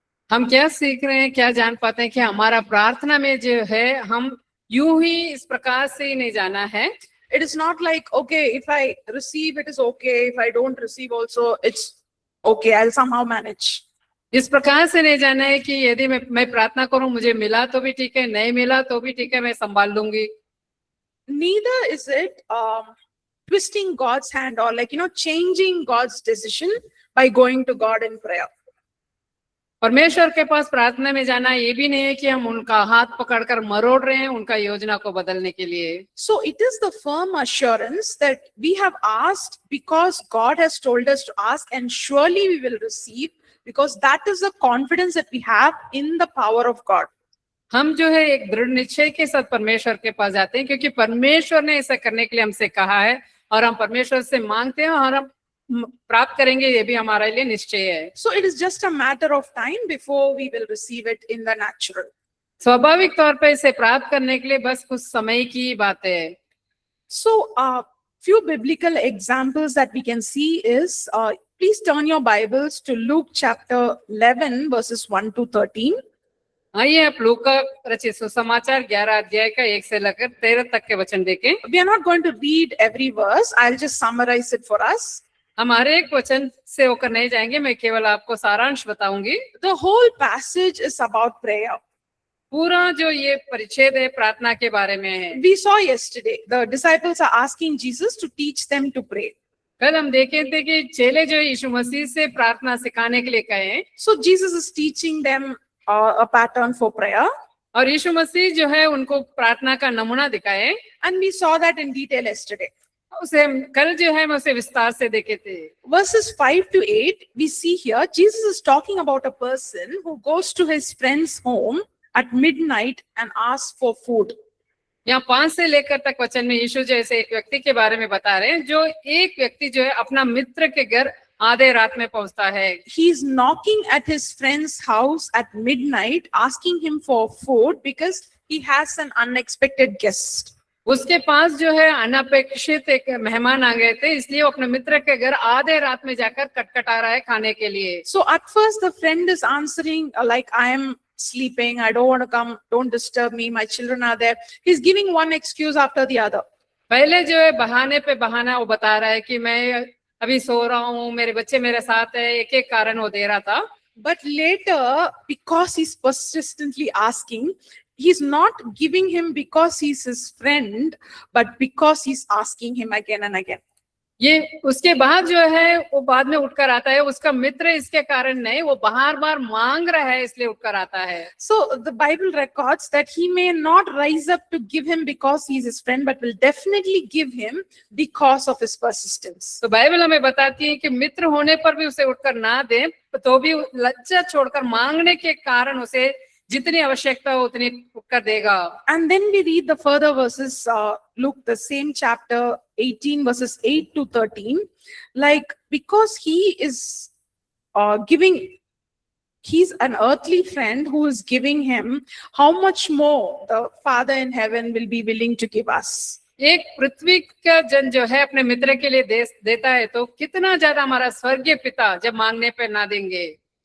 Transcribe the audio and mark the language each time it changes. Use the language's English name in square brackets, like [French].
[Hindi] हम क्या सीख रहे हैं, क्या जान पाते हैं कि हमारा प्रार्थना में जो है हम यूं ही इस प्रकार से ही नहीं जाना है. [English] It is not like, okay, if I receive, it is okay. If I don't receive also, it's okay. I'll somehow manage. [Hindi] इस प्रकार से नहीं जाना है कि यदि मैं प्रार्थना करूं, मुझे मिला तो भी ठीक है, नहीं मिला तो भी ठीक है, मैं संभाल लूंगी. [English] Neither is it twisting God's hand or changing God's decision by going to God in prayer. [Hindi] परमेश्वर के पास प्रार्थना में जाना ये भी नहीं है कि हम उनका हाथ पकड़कर मरोड़ रहे हैं उनका योजना को बदलने के लिए. [English] So it is the firm assurance that we have asked because God has told us to ask, and surely we will receive, because that is the confidence that we have in the power of God. [Hindi] हम जो है एक दृढ़ निश्चय के साथ परमेश्वर के पास जाते हैं क्योंकि परमेश्वर ने ऐसा करने के लिए हमसे कहा है और हम परमेश्वर से मांगते हैं और हम प्राप्त करेंगे, ये भी हमारे लिए निश्चय है. [English] So it is just a matter of time before we will receive it in the natural. [Hindi] स्वाभाविक तौर पे इसे प्राप्त करने के लिए बस कुछ समय की बात है. [English] So few biblical examples that we can see is, please turn your Bibles to Luke chapter 11 verses 1 to 13. [Hindi] आइए आप लूका रचित सुसमाचार 11 अध्याय का 1 से लेकर 13 तक के वचन देखें. [English] We are not going to read every verse. I'll just summarize it for us. [Hindi] हम हर एक वचन से होकर नहीं जाएंगे, मैं केवल आपको सारांश बताऊंगी. [English] The whole passage is about prayer. [Hindi] पूरा जो ये परिच्छेद है प्रार्थना के बारे में है. [English] We saw yesterday, the disciples are asking Jesus to teach them to pray. [Hindi] कल हम देखे थे कि चेले जो यीशु मसीह से प्रार्थना सिखाने के लिए कहे. [English] So Jesus is teaching them a pattern for prayer. [Hindi] और यीशु मसीह जो है उनको प्रार्थना का नमूना दिखाए. [English] And we saw that in detail yesterday. [Hindi] उसे कल जो है मैं उसे विस्तार से देखे थे. [English] Verses 5 to 8, we see here, Jesus is talking about a person who goes to his friend's home at midnight and asks for food. [Hindi] यहाँ 5 से लेकर तक वचन में यीशु जैसे एक व्यक्ति के बारे में बता रहे हैं, जो एक व्यक्ति जो है अपना मित्र के घर आधे रात में पहुंचता है. [English] He is knocking at his friend's house at midnight, asking him for food because he has an unexpected guest. [Hindi] उसके पास जो है अनपेक्षित एक मेहमान आ गए थे, इसलिए वो अपने मित्र के घर आधे रात में जाकर खटखटा रहा है खाने के लिए. [English] So at first the friend is answering like, I am sleeping, I don't want to come, don't disturb me, my children are there. He's giving one excuse after the other. [Hindi] पहले जो है बहाने पे बहाना वो बता रहा है कि मैं अभी सो रहा हूँ, मेरे बच्चे मेरे साथ है, एक एक कारण वो दे रहा था. [English] But later, because he's persistently asking, he's not giving him because he's his friend, but because he's asking him again and again. [Hindi] ये उसके बाद जो है वो बाद में उठकर आता है, उसका मित्र इसके कारण नहीं, वो बार बार मांग रहा है इसलिए उठकर आता है. [English] So the Bible records that he may not rise up to give him because he's his friend, but will definitely give him because of his persistence. [Hindi] तो बाइबल हमें बताती है कि मित्र होने पर भी उसे उठकर ना दे तो भी लज्जा छोड़कर मांगने के कारण उसे जितनी आवश्यकता हो उतनी कर देगा. [English] And then we read the further verses, Luke, the same chapter 18 verses 8 to 13, like because he is giving, he's an earthly friend who is giving him, how much more the Father in heaven will be willing to give us. [Hindi] एक पृथ्वी का जन जो है अपने मित्र के लिए देता है तो कितना ज्यादा हमारा स्वर्गीय पिता जब मांगने पे ना देंगे.